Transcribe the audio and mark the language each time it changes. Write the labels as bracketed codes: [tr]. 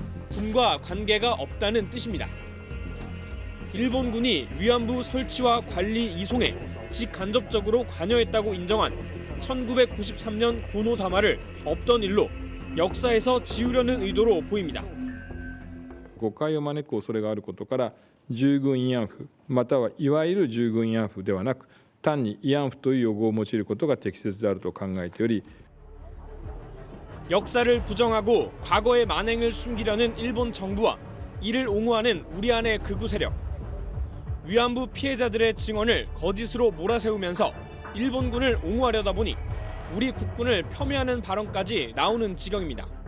[ko] 군과 관계가 없다는 뜻입니다. 일본군이 위안부 설치와 관리 이송에 직간접적으로 관여했다고 인정한 1993년 고노다마를 없던 일로 역사에서 지우려는 의도로 보입니다. [ja] 誤解を招く恐れがあることから従軍慰安婦またはいわゆる従軍慰安婦ではなく単に慰安婦という用語を用いることが適切であると考えており [ko] 역사를 부정하고 과거의 만행을 숨기려는 일본 정부와 이를 옹호하는 우리 안의 극우 세력. 위안부 피해자들의 증언을 거짓으로 몰아세우면서 일본군을 옹호하려다 보니 우리 국군을 폄훼하는 발언까지 나오는 지경입니다.